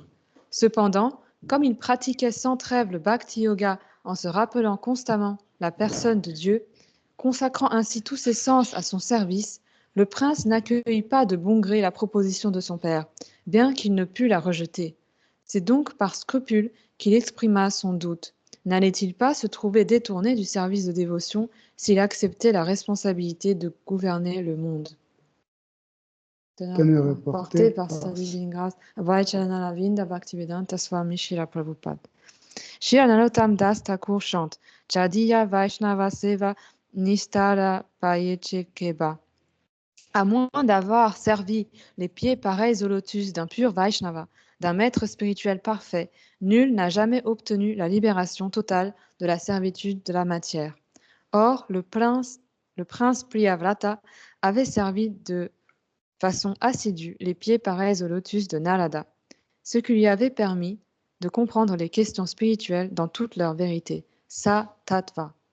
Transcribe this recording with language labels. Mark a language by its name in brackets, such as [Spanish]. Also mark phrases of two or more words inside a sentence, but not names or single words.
[French] Cependant, comme il pratiquait sans trêve le Bhakti Yoga en se rappelant constamment la personne de Dieu, consacrant ainsi tous ses sens à son service, le prince n'accueillit pas de bon gré la proposition de son père, bien qu'il ne pût la rejeter. C'est donc par scrupule qu'il exprima son doute. N'allait-il pas se trouver détourné du service de dévotion s'il acceptait la responsabilité de gouverner le monde? Tenue Porté reportée par par sa divine grâce, Vaichananavinda Bhaktivedanta Swami Srila Prabhupada. Shri Narottam Das Thakur chante [Bangla] ছাড়িয়া বৈষ্ণব সেবা নিস্তার পায়েছে কেবা. [French] À moins d'avoir servi les pieds pareils au lotus d'un pur Vaishnava, d'un maître spirituel parfait, nul n'a jamais obtenu la libération totale de la servitude de la matière. Or, le prince Priyavrata avait servi de façon assidue les pieds pareils au lotus de Narada, ce qui lui avait permis de comprendre les questions spirituelles dans toute leur vérité, sa tattva.